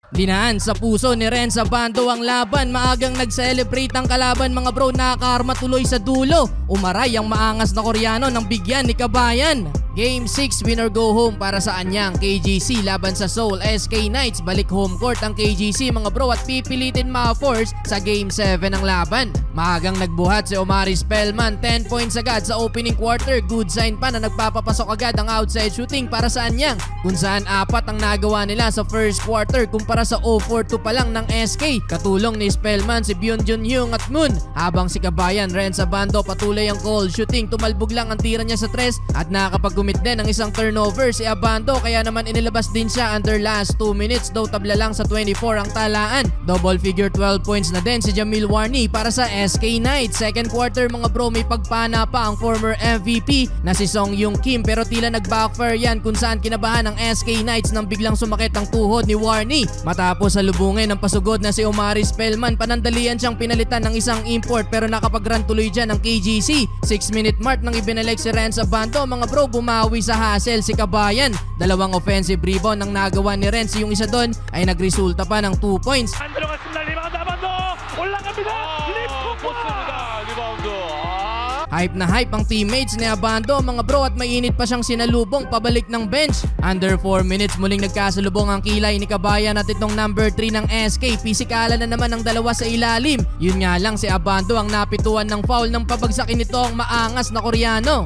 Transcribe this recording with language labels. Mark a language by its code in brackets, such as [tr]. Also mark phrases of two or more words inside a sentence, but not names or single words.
[tl] Dinaan sa puso ni Renz Abando ang laban, maagang nag-celebrate ang kalaban mga bro, nakakarma tuloy sa dulo. Umaray ang maangas na Koreano ng bigyan ni Kabayan. [en] Game 6 winner go home [tl] para sa anyang KGC laban sa Seoul SK Knights. Balik [en] home court [tl] ang KGC mga bro at pipilitin ma-force sa Game 7 ang laban. Maagang nagbuhat si Omari Spellman, 10 points agad sa [en] opening quarter. Good sign [tl] pa na nagpapapasok agad ang [en] outside shooting [tl] para sa anyang, kung saan 4 ang nagawa nila sa [en] first quarter [tl] kumpara sa 0-4-2 pa lang ng SK. Katulong ni Spellman si Byun Jun Hyung at Moon, habang si Kabayan Renz Abando patuloy ang [en] cold shooting. [tl] Tumalbog lang ang tira niya sa 3 at nakakapag-commit din ng isang turnover si Abando, kaya naman inilabas din siya [en] under last 2 minutes, though [tl] tabla lang sa 24 ang talaan. [en] Double figure 12 points [tl] na din si Jamil Warney para sa SK Knights. [en] Second quarter [tl] mga bro, may pagpana pa ang [en] former MVP [tl] na si Song Yung Kim, pero tila nag-backfire yan kung saan kinabahan ng SK Knights nang biglang sumakit ang tuhod ni Warney. Matapos salubungin ng pasugod na si Omari Spellman, panandalian siyang pinalitan ng isang import pero nakapag-run tuloy dyan ang KGC. [en] 6-minute mark [tl] nang ibinalik si Renz Abando mga bro, bumawi sa hassle si Kabayan. 2 [en] offensive rebound [tl] ang nagawa ni Renz, yung isa doon ay nagresulta pa ng 2 points. [ko] 안 들어갔습니다. 리바운드 아반도 올라갑니다. 리포스입니다. 리바운드. [tl] Hype na hype ang teammates ni Abando mga bro, at mainit pa siyang sinalubong pabalik ng bench. [en] Under 4 minutes [tl] muling nagkasalubong ang kilay ni Kabayan at itong number 3 ng SK. Pisikalan na naman ang dalawa sa ilalim. Yun nga lang, si Abando ang napituan ng foul nang pabagsakin nito ang maangas na Koreano.